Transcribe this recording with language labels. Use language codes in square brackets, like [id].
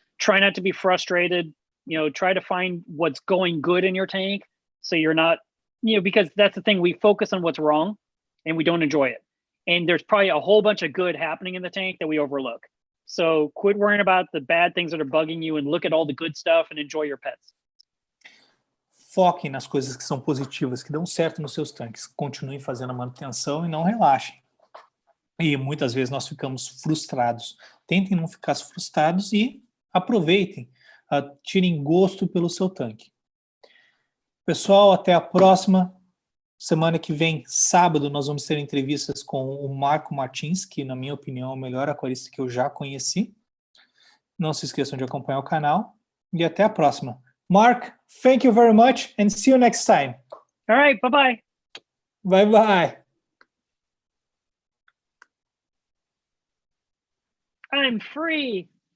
[en] Try not to be frustrated. Try to find what's going good in your tank, so you're not, because that's the thing. We focus on what's wrong and we don't enjoy it. And there's probably a whole bunch of good happening in the tank that we overlook. So quit worrying about the bad things that are bugging you and look at all the good stuff and enjoy your pets. [pt] Foquem nas coisas que são positivas, que dão certo nos seus tanques. Continuem fazendo a manutenção e não relaxem. E muitas vezes nós ficamos frustrados. Tentem não ficar frustrados e aproveitem, tirem gosto pelo seu tanque. Pessoal, até a próxima. Semana que vem, sábado, nós vamos ter entrevistas com o Marco Martins, que, na minha opinião, é o melhor aquarista que eu já conheci. Não se esqueçam de acompanhar o canal. E até a próxima. [en] Mark, thank you very much and see you next time. All right, bye-bye. Bye-bye. I'm free.